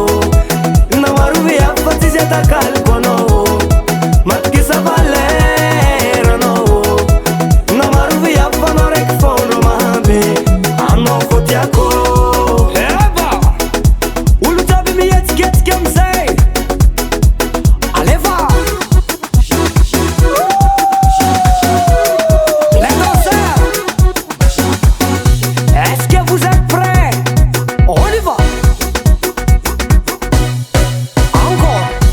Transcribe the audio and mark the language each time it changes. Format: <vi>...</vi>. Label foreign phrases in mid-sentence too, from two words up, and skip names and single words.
<mg>Na maro viavy fa tsisy atakaliko anao. Matokisa valera anao. Na maro viavy fa anao raiky fondro mahampy. Anao fô tiako. Eva! Olo jiaby mihetsiketsika amizay.</mg> <fr>Allez va! Les danseurs! Est-ce que vous êtes prêts? On y va! Encore!</fr>